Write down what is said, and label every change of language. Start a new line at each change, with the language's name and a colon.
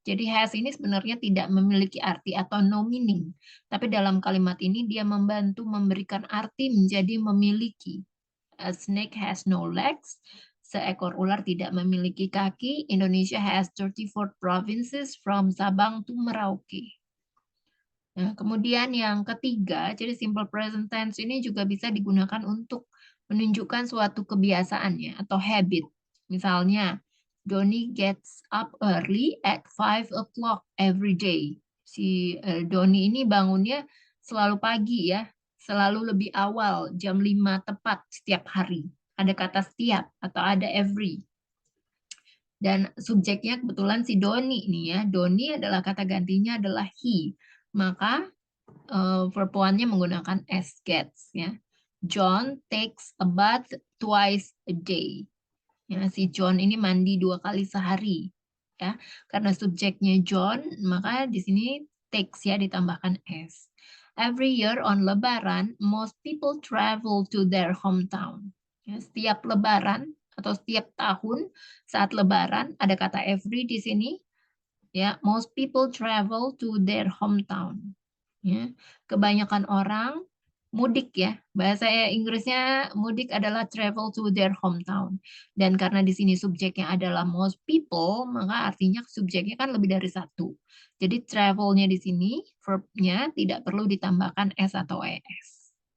Indonesian: Jadi has ini sebenarnya tidak memiliki arti atau
English: no meaning.
Indonesian: Tapi dalam kalimat ini dia membantu memberikan arti menjadi memiliki.
English: A snake has no legs.
Indonesian: Seekor ular tidak memiliki kaki.
English: Indonesia has 34 provinces from Sabang to Merauke.
Indonesian: Nah, kemudian yang ketiga, jadi simple present tense ini juga bisa digunakan untuk menunjukkan suatu kebiasaan ya, atau habit.
English: Misalnya, Doni gets up early at 5 o'clock every day.
Indonesian: Si Doni ini bangunnya selalu pagi ya, selalu lebih awal, jam 5 tepat setiap hari. Ada kata setiap atau ada every. Dan subjeknya kebetulan si Doni nih ya. Doni adalah kata gantinya adalah he. Maka verb one-nya menggunakan s, gets ya.
English: John takes a bath twice a day.
Indonesian: Ya, si John ini mandi 2 kali sehari. Ya, karena subjeknya John, maka di sini takes ya ditambahkan s.
English: Every year on Lebaran, most people travel to their hometown.
Indonesian: Ya, setiap Lebaran atau setiap tahun saat Lebaran ada kata every di sini.
English: Ya, most people travel to their hometown.
Indonesian: Ya, kebanyakan orang mudik ya. Bahasa Inggrisnya mudik adalah
English: travel to their hometown.
Indonesian: Dan karena di sini subjeknya adalah most people, maka artinya subjeknya kan lebih dari satu. Jadi travelnya di sini, verbnya tidak perlu ditambahkan s atau es.